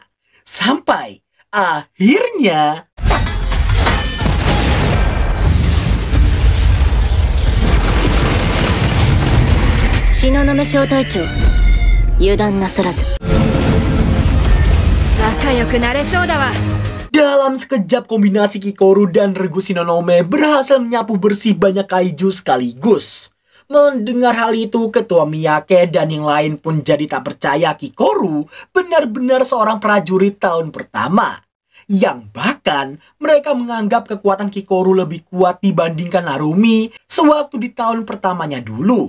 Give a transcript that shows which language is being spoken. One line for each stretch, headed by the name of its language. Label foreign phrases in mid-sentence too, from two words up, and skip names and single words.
Indonesian: Sampai akhirnya Shinonome Shōtaichō,
Japanese: 油断なさらず。仲良くなれそうだわ。
Indonesian: dalam sekejap kombinasi Kikoru dan Regu Shinonome berhasil menyapu bersih banyak kaiju sekaligus. Mendengar hal itu, Ketua Miyake dan yang lain pun jadi tak percaya Kikoru benar-benar seorang prajurit tahun pertama. Yang bahkan mereka menganggap kekuatan Kikoru lebih kuat dibandingkan Narumi sewaktu di tahun pertamanya dulu.